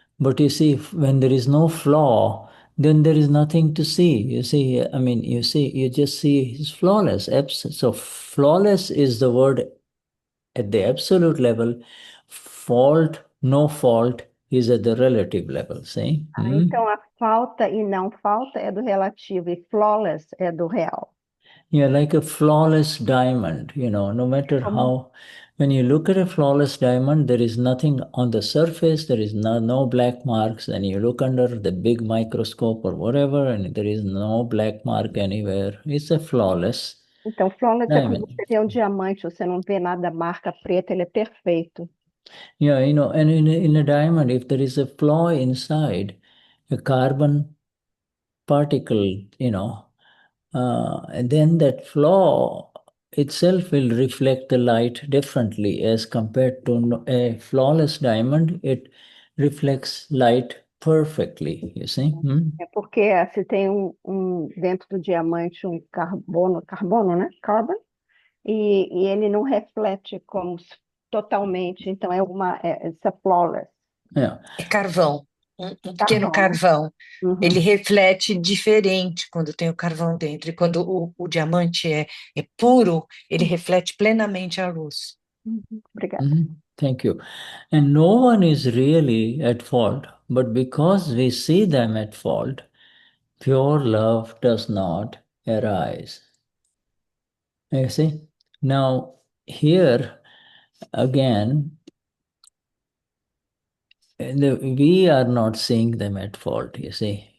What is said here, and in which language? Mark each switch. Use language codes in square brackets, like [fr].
[en] But you see, when there is no flaw, then there is nothing to see. You see, you just see it's flawless. So flawless is the word at the absolute level. Fault, no fault is at the relative level, see? [pt] Então a falta e não falta é do relativo e flawless é do real. [en] Yeah, like a flawless diamond, no matter how, when you look at a flawless diamond, there is nothing on the surface, there is no black marks, and you look under the big microscope or whatever, and there is no black mark anywhere. It's a flawless [pt] Então, flawless é [en] diamond. [pt] quando você vê um diamante, você não vê nada, marca preta, ele é perfeito. [en] Yeah, and in a diamond, if there is a flaw inside, a carbon particle, and then that flaw itself will reflect the light differently as compared to a flawless diamond. It reflects light perfectly, you see. [pt] É porque se tem dentro do diamante carbono, né? Carbon, e ele não reflete como totalmente, então [en] it's a flawless. Yeah. [pt] É carvão, um pequeno carvão. Ele reflete diferente quando tem o carvão dentro. E quando o diamante é puro, ele reflete plenamente a luz. Obrigada. [en] Thank you. And no one is really at fault, but because we see them at fault, pure love does not arise. You see? Now, here again, we are not seeing them at fault, you see.